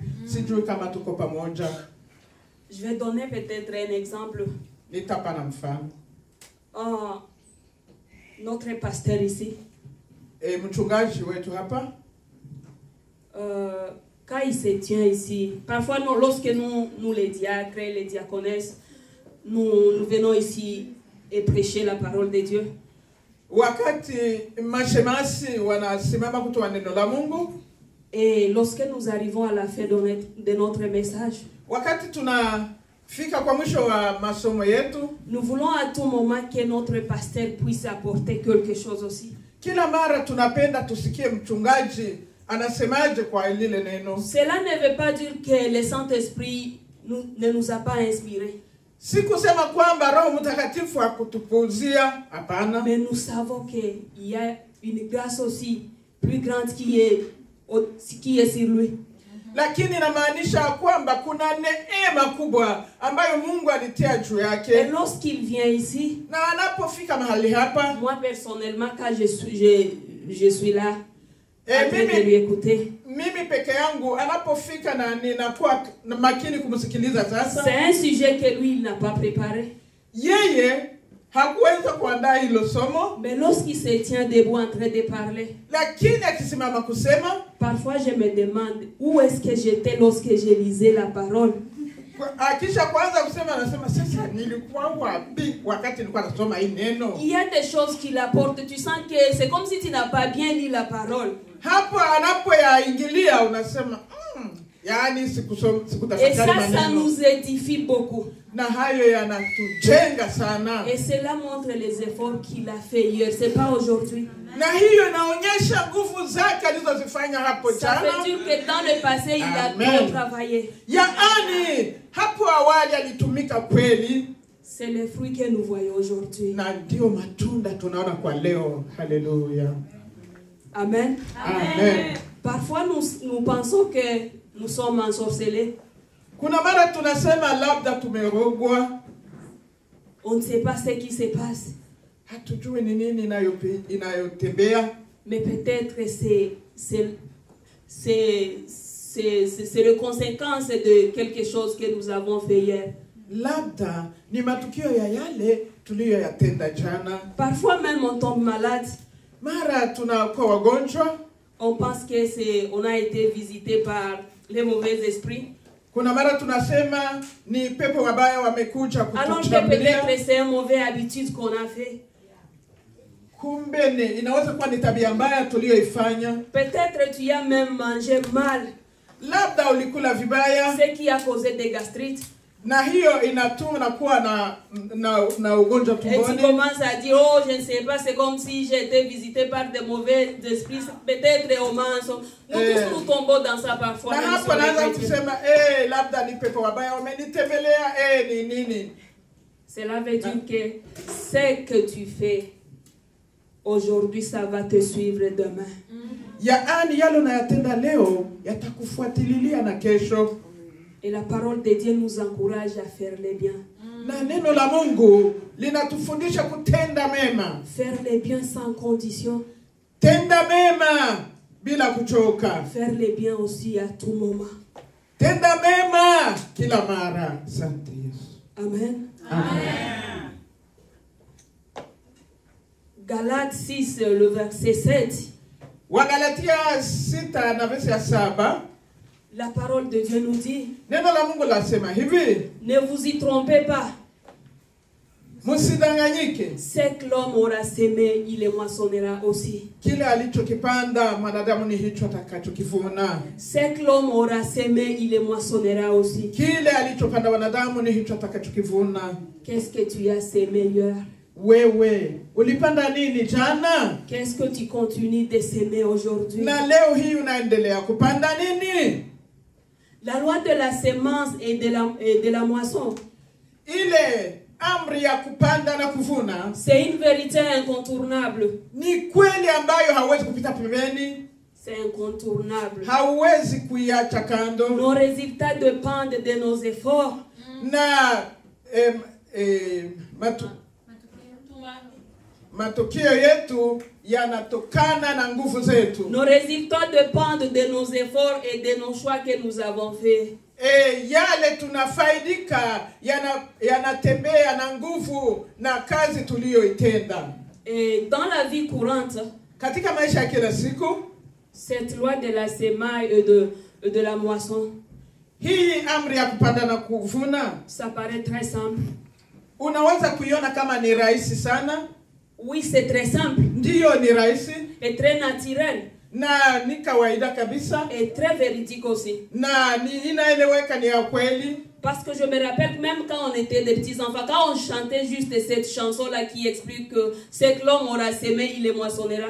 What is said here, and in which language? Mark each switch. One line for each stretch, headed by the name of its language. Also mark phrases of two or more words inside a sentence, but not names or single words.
Swahili: Sijui kama tuko pamoja.
French: Je vais donner peut-être un exemple.
Swahili: Nitapa na mfano.
French: Notre pasteur ici,
Swahili: mchungaji wetu hapa,
French: quand il se tient ici, parfois lorsque nous les diacres, les diaconesses, nous venons ici et prêcher la parole de Dieu.
Swahili: Wakati mashemasi wanasimama kutoa neno la Mungu,
French: et lorsque nous arrivons à la fin de notre message,
Swahili: wakati tunafika kwa mwisho wa masomo yetu,
French: nous voulons à tout moment que notre pasteur puisse apporter quelque chose aussi.
Swahili: Kila mara tunapenda tusikie mchungaji anasemaje kwa lile neno.
French: Cela ne veut pas dire que le Saint-Esprit ne nous a pas inspirés.
Swahili: Si kusema kwamba Roho Mtakatifu hakutupuzia, hapana.
French: Mais nous savons qu'il y a une grâce aussi plus grande qui est sur lui.
Swahili: Lakini inamaanisha kwamba kuna neema kubwa ambayo Mungu alitia juu yake.
French: Et lorsqu'il vient ici,
Swahili: na anapofika mahali hapa,
French: moi personnellement quand je suis là, en train de lui écouter.
Swahili: Mimi peke yangu anapofika na ninakuwa makini kumsikiliza sasa.
French: C'est un sujet que lui il n'a pas préparé.
Swahili: Yeye hakuweza kuandaa hilo somo.
French: Mais lorsqu'il se tient debout en train de parler,
Swahili: Lakini akisimama kusema,
French: parfois je me demande où est-ce que j'étais lorsque je lisais la parole.
Swahili: akisha kwanza kusema anasema sasa nilikuwa wapi wakati nilikuwa nasoma hii neno.
French: Il y a des choses qui l'apportent. Tu sens que c'est comme si tu n'as pas bien lu la parole.
Swahili: Hapo anapoyaingilia unasema yani sikutafakari
French: Et ça
Swahili: maneno.
French: nous édifie beaucoup.
Swahili: Na hayo yanatujenga sana.
French: Et cela montre les efforts qu'il a fait hier. C'est pas aujourd'hui.
Swahili: Na hiyo inaonyesha nguvu zake alizozifanya hapo
French: Ça
Swahili: jana.
French: veut dire que dans le passé, il a Amen. trop travaillé.
Swahili: Yaani hapo awali alitumika kweli,
French: C'est le fruit que nous voyons aujourd'hui.
Swahili: na ndio matunda tunaona kwa leo. Haleluya. Amen. Amen.
French: Parfois, nous pensons que nous sommes ensorcelés.
Swahili: Kuna mara tunasema labda tumerogwa.
French: On ne sait pas ce qui se passe.
Swahili: Hatujui ni nini inayotembea.
French: Mais peut-être c'est la conséquence de quelque chose que nous avons fait hier.
Swahili: Labda ni matukio ya yale tuliyoyatenda jana.
French: Parfois même on tombe malade.
Swahili: Mara tunakuwa wagonjwa.
French: On pense que on a été visité par les mauvais esprits.
Swahili: Kuna mara tunasema ni pepo wabaya wamekuja
French: Alors que
Swahili: kutushambulia.
French: peut-être c'est une mauvaise habitude qu'on a fait.
Swahili: Kumbe inaweza kuwa ni tabia mbaya tuliyoifanya.
French: Peut-être tu as même mangé mal.
Swahili: Labda ulikula vibaya.
French: Ce qui a causé des gastrites.
Swahili: Na hiyo inatuma na kuwa na ugonjwa
French: Et tu
Swahili: tumboni.
French: commences à dire, oh, je ne sais pas, c'est comme si j'ai été visité par des mauvais esprits. Peut-être au mensonge. Nous tous nous tombons dans ça parfois.
Swahili: Na
French: même
Swahili: hapo
French: sur les
Swahili: naanza
French: chrétiens.
Swahili: kusema labda ni pepo wabaya wamenitembelea, ni nini.
French: Cela veut dire que ce que tu fais aujourd'hui, ça va te suivre demain.
Swahili: Yaani yale unayatenda leo yatakufuatililia na kesho.
French: Et la parole de Dieu nous encourage à faire le bien.
Swahili: Na neno la Mungu linatufundisha kutenda mema.
French: Faire le bien sans condition.
Swahili: Tenda mema bila kuchoka.
French: Faire le bien aussi à tout moment.
Swahili: Tenda mema kila mara. Asante Yesu. Amen. Amen.
French: Galates 6, le verset 7.
Swahili: Wagalatia 6 na verse ya 7.
French: La parole de Dieu nous dit,
Swahili: Neno la Mungu lasema hivi,
French: ne vous y trompez pas.
Swahili: msidanganyike.
French: Ce que l'homme aura semé, il le moissonnera aussi.
Swahili: Kile alichokipanda mwanadamu ni hicho atakachokivuna.
French: Ce que l'homme aura semé, il le moissonnera aussi.
Swahili: Kile alichopanda mwanadamu ni hicho atakachokivuna.
French: Qu'est-ce que tu as semé hier?
Swahili: Wewe ulipanda nini jana?
French: Qu'est-ce que tu continues de semer aujourd'hui?
Swahili: Na leo hii unaendelea kupanda nini?
French: La loi de la semence et de la moisson,
Swahili: Ile amri ya kupanda na kuvuna
French: c'est une vérité incontournable.
Swahili: ni kweli ambayo hauwezi kupita pembeni,
French: C'est incontournable.
Swahili: hauwezi kuiacha kando.
French: Nos résultats dépendent de nos efforts.
Swahili: Na matokeo yetu yanatokana na nguvu zetu.
French: Nos résultats dépendent de nos efforts et de nos choix que nous avons faits.
Swahili: Yale tunafaidika yanatembea na nguvu na kazi tuliyoitenda.
French: Et dans la vie courante,
Swahili: Katika maisha ya kila siku,
French: cette loi de la semaille et de la moisson,
Swahili: hii amri ya kupanda na kuvuna,
French: ça paraît très simple.
Swahili: unaweza kuiona kama ni rahisi sana.
French: Oui, c'est très simple
Swahili: Ndiyo, ni rahisi
French: et très naturel
Swahili: na ni kawaida kabisa,
French: et très véridique aussi.
Swahili: na inaeleweka, ni ya kweli.
French: Parce que je me rappelle même quand on était des petits enfants, quand on chantait juste cette chanson-là qui explique que ce que l'homme aura semé, il le moissonnera.